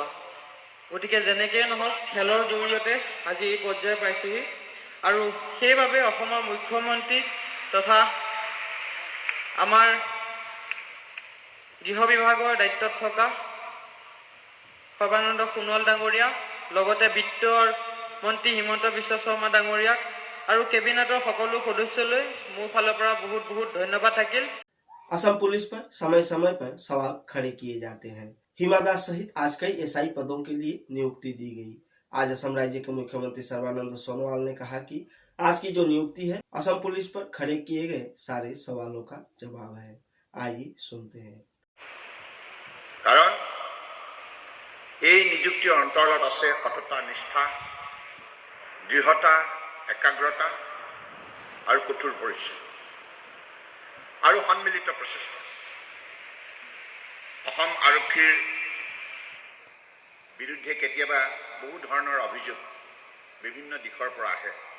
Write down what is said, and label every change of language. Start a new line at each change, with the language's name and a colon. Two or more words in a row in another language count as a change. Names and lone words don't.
Assamese: গতিকে যেনেকৈ নহওক খেলৰ জৰিয়তে আজি এই পৰ্যায় পাইছোঁহি, আৰু সেইবাবে অসমৰ মুখ্যমন্ত্ৰী তথা আমাৰ গৃহ বিভাগৰ দায়িত্বত থকা সৰ্বানন্দ সোণোৱাল ডাঙৰীয়া, লগতে বিত্তৰ মন্ত্ৰী হিমন্ত বিশ্ব শৰ্মা ডাঙৰীয়াক আৰু কেবিনেটৰ সকলো সদস্যলৈ মোৰ ফালৰ পৰা বহুত বহুত ধন্যবাদ থাকিল।
Hindi: असम पुलिस पर समय पर सवाल खड़े किए जाते हैं। हिमा दास सहित आज कई एसआई पदों के लिए नियुक्ति दी गई। आज असम राज्य के मुख्यमंत्री सर्बानंद सोनोवाल ने कहा कि आज की जो नियुक्ति है असम पुलिस पर खड़े किए गए सारे सवालों का जवाब है। आइए सुनते हैं।
Assamese: कारण এই নিযুক্তিৰ অন্তৰ্গত আছে সততা, নিষ্ঠা, দৃঢ়তা, একাগ্ৰতা আৰু কঠোৰ পৰিশ্ৰম আৰু সন্মিলিত প্ৰচেষ্টা। অসম আৰক্ষীৰ বিৰুদ্ধে কেতিয়াবা বহু ধৰণৰ অভিযোগ বিভিন্ন দিশৰ পৰা আহে,